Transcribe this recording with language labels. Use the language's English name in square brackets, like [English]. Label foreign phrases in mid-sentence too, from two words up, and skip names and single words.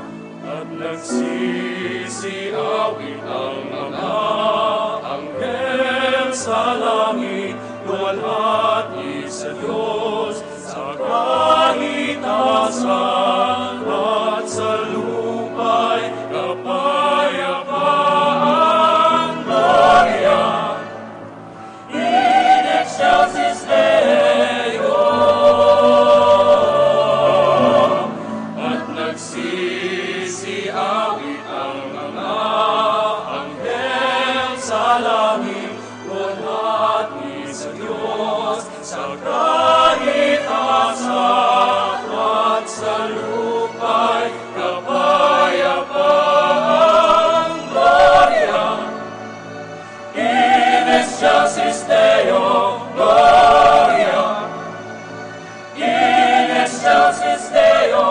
[Filipino] At nagsisiawit ang mga anghel sa langit, luwalhati sa Diyos sa kaitaasan, at sa lupa'y kapayapaan. [Latin] Gloria in excelsis Deo. [Filipino] At nagsisiawit ang mga anghel sa langit, luwalhati sa Diyos sa kaitaasan, at sa lupa'y kapayapaan. [Latin] Gloria in excelsis Deo. Gloria in excelsis Deo.